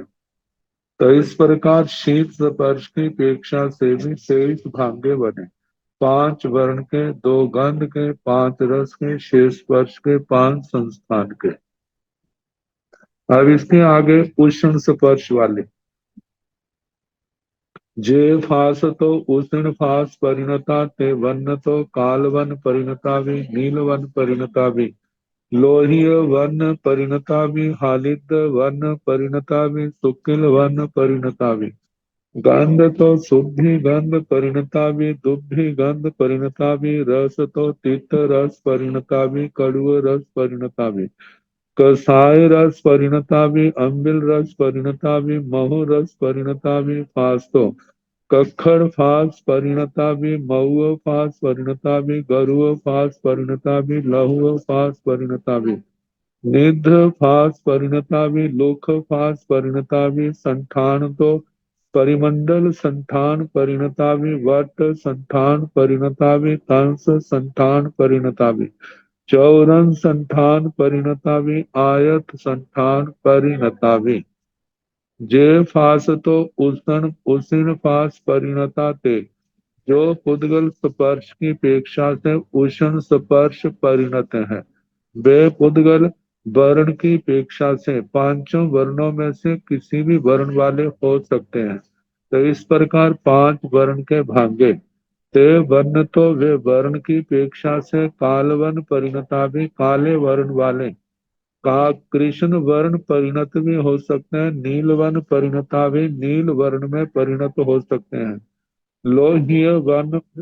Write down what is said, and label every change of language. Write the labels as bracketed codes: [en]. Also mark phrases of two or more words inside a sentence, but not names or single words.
[hi] तो इस प्रकार शीत स्पर्श की अपेक्षा से भी 23 भांगे बने। 5 वर्ण के, 2 गंध के, 5 रस के, 6 स्पर्श के, 5 संस्थान के। अब इसके आगे उष्ण स्पर्श वाले [pra] जे फास तो उष्ण फास परिणता ते वन्न तो काल वन परिणता भी नील वन परिणता भी लोहिय वन परिणता भी हालिद वन परिणता भी शुक्ल वन परिणता भी गंध तो शुद्धि गंध परिणता भी दुग्धि गंध परिणता भी रस तो तीत रस परिणता भी कड़ुव रस परिणता भी कसाय रस परिणता भी अम्बिल रस परिणता भी महु रस परिणता भी फास्तो कक्खड़ फास परिणता भी मऊअ फास परिणता भी गरुड़ फास परिणता भी लहुअ फास परिणता भी निध फास परिणता भी लोक फास परिणता भी संठान तो परिमंडल संठान परिणता भी वट संठान परिणता भी कंस संठान परिणता भी चौरन संठान परिणता भी आयत संठान परिणता भी जे फास तो उष्ण उष्ण फास परिणता ते [hi] जो पुद्गल स्पर्श की अपेक्षा से उष्ण स्पर्श परिणत है वे पुद्गल वर्ण की अपेक्षा से पांचों वर्णों में से किसी भी वर्ण वाले हो सकते हैं। तो इस प्रकार पांच वर्ण के भांगे ते वर्ण तो वे वर्ण की अपेक्षा से [pra] कालवन परिणता [hi] भी काले वर्ण वाले का कृष्ण वर्ण परिणत भी हो सकते हैं नील वर्ण परिणता भी नील वर्ण में परिणत हो सकते हैं लोहिय वर्ण